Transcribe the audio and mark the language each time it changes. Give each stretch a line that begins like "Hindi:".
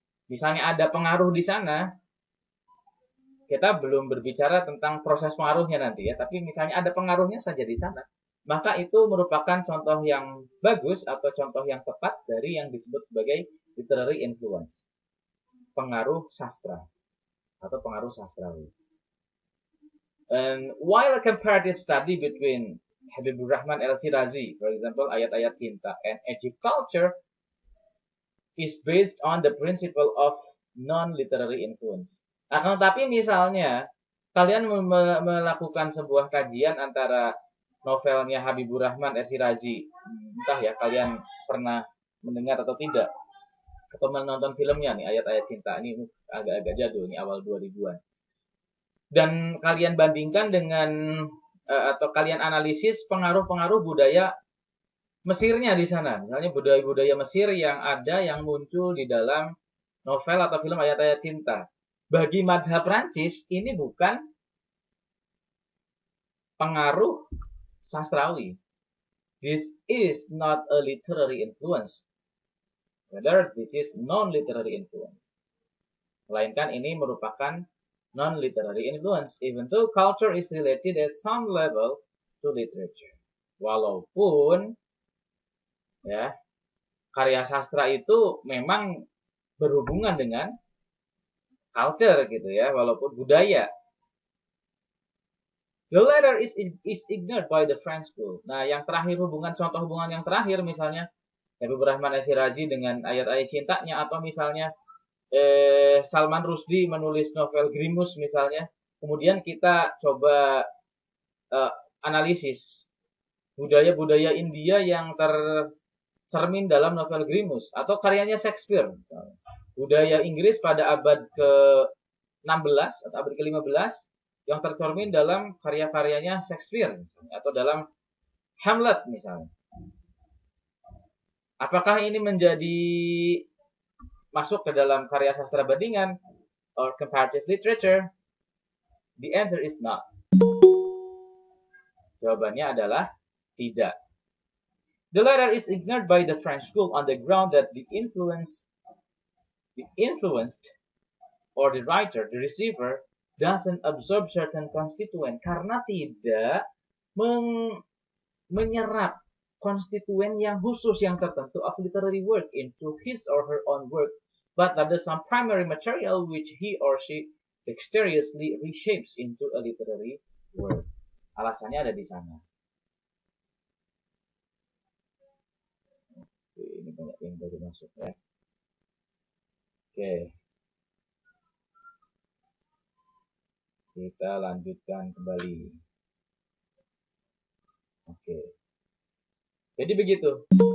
Indonesian: Misalnya ada pengaruh di sana, kita belum berbicara tentang proses pengaruhnya nanti ya, tapi misalnya ada pengaruhnya saja di sana, maka itu merupakan contoh yang bagus atau contoh yang tepat dari yang disebut sebagai literary influence, pengaruh sastra atau pengaruh sastrawi.
English: And while a comparative study between Habibur Rahman El-Shirazi, for example, Ayat-Ayat Cinta, and Egypt culture is based on the principle of non-literary influence.
Indonesian: Nah, tapi misalnya kalian melakukan sebuah kajian antara novelnya Habibur Rahman El-Shirazi, entah ya kalian pernah mendengar atau tidak, atau menonton filmnya nih Ayat-Ayat Cinta, ini agak-agak jadul nih awal 2000-an. Dan kalian bandingkan dengan atau kalian analisis pengaruh-pengaruh budaya Mesirnya di sana. Misalnya budaya-budaya Mesir yang ada yang muncul di dalam novel atau film Ayat-Ayat Cinta. Bagi madhab Prancis ini bukan pengaruh sastrawi.
English: This is not a literary influence. Rather, this is non-literary influence.
Indonesian: Melainkan ini merupakan
English: non-literary influence, even though culture is related at some level to literature.
Indonesian: Walaupun ya karya sastra itu memang berhubungan dengan culture gitu ya, walaupun budaya.
English: The latter is ignored by the French school.
Indonesian: Nah, yang terakhir contoh hubungan yang terakhir misalnya Habibur Rahman El-Shirazi dengan Ayat-Ayat Cintanya, atau misalnya Salman Rushdie menulis novel Grimus misalnya. Kemudian kita coba analisis budaya-budaya India yang tercermin dalam novel Grimus atau karyanya Shakespeare misalnya. Budaya Inggris pada abad ke-16 atau abad ke-15 yang tercermin dalam karya-karyanya Shakespeare misalnya, atau dalam Hamlet misalnya. Apakah ini menjadi masuk ke dalam karya sastra bandingan
English: or comparative literature? The answer is not.
Indonesian: Jawabannya adalah tidak.
English: The latter is ignored by the French school on the ground that the influenced or the writer, the receiver, doesn't absorb certain constituent,
Indonesian: karena tidak menyerap konstituen yang khusus yang tertentu
English: of literary work into his or her own work, but rather some primary material which he or she dexterously reshapes into a literary work.
Indonesian: Alasannya ada di sana. Oke, ini banyak yang baru masuk ya. Oke. Kita lanjutkan kembali. Oke. Jadi begitu.